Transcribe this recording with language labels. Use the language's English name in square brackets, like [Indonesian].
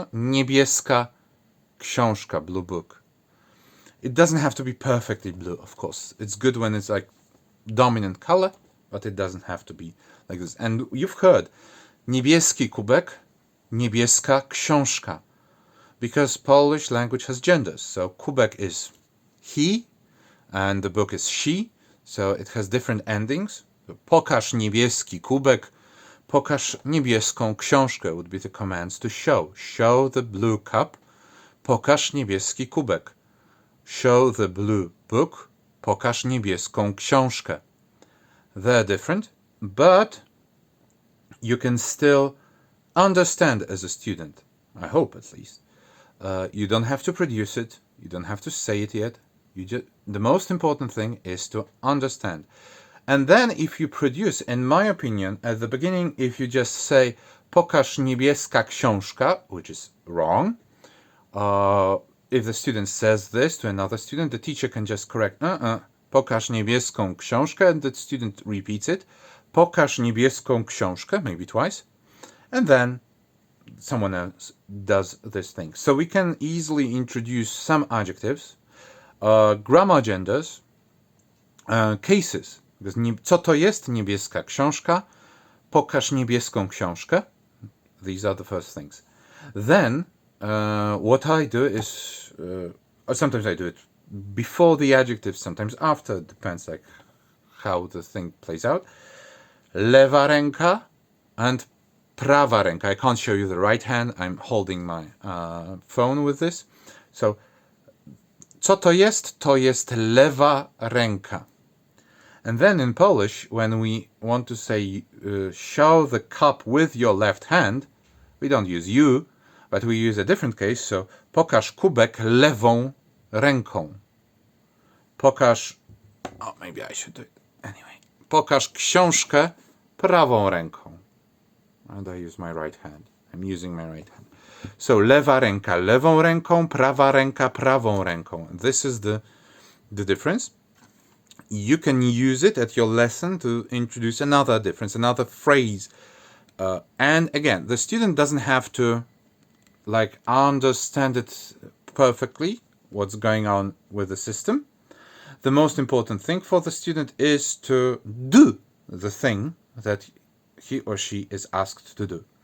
[Polish] Niebieska książka, [English] blue book. It doesn't have to be perfectly blue, of course. It's good when it's like dominant color, but it doesn't have to be like this. And you've heard [Polish] niebieski kubek, niebieska książka, [English] because Polish language has genders. So kubek is he, and the book is she, so it has different endings. [Polish] Pokaż niebieski kubek, pokaż niebieską książkę [English] would be the commands to show. Show the blue cup, [Polish] pokaż niebieski kubek. [English] Show the blue book, [Polish] pokaż niebieską książkę. [English] They're different, but you can still understand as a student. I hope, at least. You don't have to produce it. You don't have to say it yet. The most important thing is to understand. And then if you produce, in my opinion, at the beginning, if you just say [Polish] pokaż niebieska książka, [English] which is wrong, if the student says this to another student, the teacher can just correct, [Polish] pokaż niebieską książkę, [English] and the student repeats it. [Polish] Pokaż niebieską książkę, [English] maybe twice, and then someone else does this thing. So we can easily introduce some adjectives, grammar genders, cases. [Polish] Co to jest niebieska książka? Pokaż niebieską książkę. [English] These are the first things. Then, what I do is, sometimes I do it before the adjective, sometimes after, depends like how the thing plays out. [Polish] Lewa ręka and prawa ręka. [English] I can't show you the right hand. I'm holding my phone with this. [Polish] So, co to jest? To jest lewa ręka. [English] And then in Polish, when we want to say show the cup with your left hand, we don't use you, but we use a different case. So, [Polish] pokaż kubek lewą ręką. Pokaż... [English] Oh, maybe I should do it. Anyway. [Polish] Pokaż książkę prawą ręką. [English] And I use my right hand. I'm using my right hand. [Polish] So, lewa ręka lewą ręką, prawa ręka prawą ręką. [English] This is the difference. You can use it at your lesson to introduce another difference, another phrase. And again, the student doesn't have to like understand it perfectly what's going on with the system. The most important thing for the student is to do the thing that he or she is asked to do.